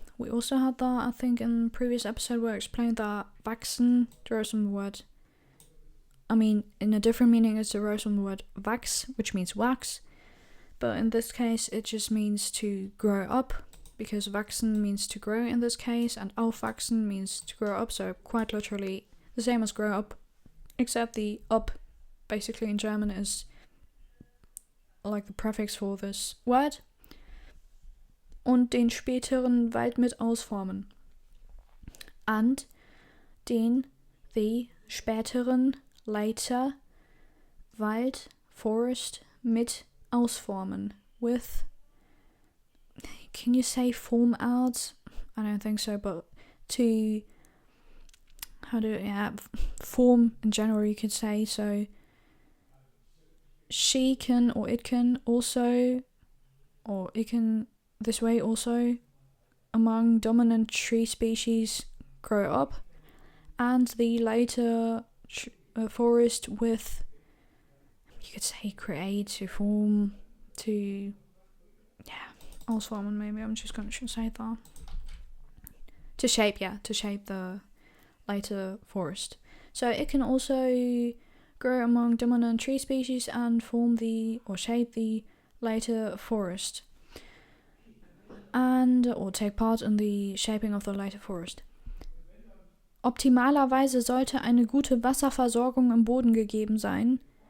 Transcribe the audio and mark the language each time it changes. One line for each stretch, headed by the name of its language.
English: We also had that, I think, in the previous episode where I explained that wachsen derives from the word, in a different meaning it derives from the word wachs, which means wax, but in this case it just means to grow up, because wachsen means to grow in this case, and aufwachsen means to grow up, so quite literally the same as grow up, except the up basically in German is like the prefix for this word.
German: Und den späteren Wald mit ausformen.
English: And the
German: späteren later Wald, forest, mit ausformen.
English: With, can you say form out? I don't think so, but to, form in general you could say, so she can or it can also, or it can this way also, among dominant tree species grow up, and the later forest with, you could say create, to form, to, ausformen maybe, I'm just going to say that. To shape the later forest. So it can also grow among dominant tree species and form or shape the later forest. Or take part in the shaping of the later forest.
German: Optimalerweise sollte eine gute Wasserversorgung im Boden gegeben sein.